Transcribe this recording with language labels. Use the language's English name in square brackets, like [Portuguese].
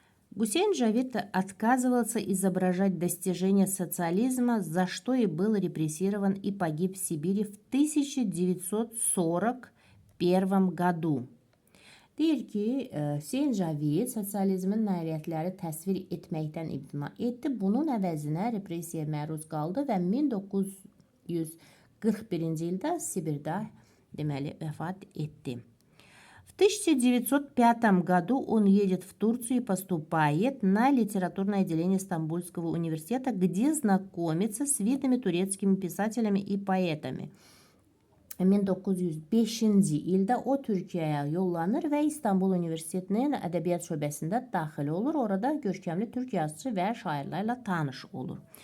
[Russian] Гусейн Джавид отказывался изображать достижения социализма, за что и был репрессирован и погиб в Сибири в 1941 году. [Azerbaijani] Deyir ki, Hüseyn Cavid sosializmin nailiyyətləri təsvir etməkdən imtina etdi. Bunun əvəzinə repressiyaya məruz qaldı və 1941-ci ildə Sibirdə, deməli, vəfat etdi. [Russian] В 1905 году он едет в Турцию и поступает на литературное отделение Стамбульского университета, где знакомится с видными турецкими писателями и поэтами. [Azerbaijani] 1905-ci ildə o Türkiyəyə yollanır və İstanbul Universitetinin ədəbiyyat şöbəsində daxil olur. Orada görkəmli türk yazıçı və şairlərlə tanış olur.